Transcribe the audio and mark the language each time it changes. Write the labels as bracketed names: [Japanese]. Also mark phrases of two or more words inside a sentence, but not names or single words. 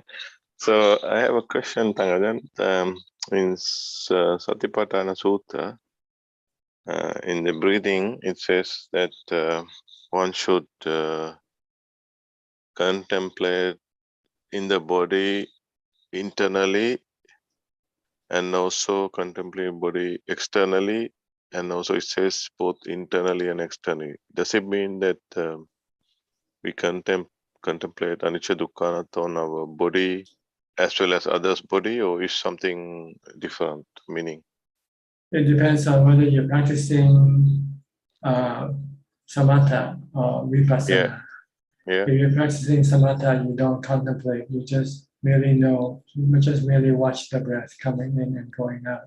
[English] So I have a question, Tangajan. In Satipatthana Sutta, in the breathing, it says that one should contemplate in the body internally and also contemplate body externally, and also it says both internally and externally. Does it mean that we contemplate [Pali] anicca dukkha anatta [English] on our body as well as others' body, or is something different meaning? It depends on whether you're practicing samatha or vipassana. Yeah. If you're practicing samatha, you don't contemplate, you just merely know, you just merely watch the breath coming in and going out.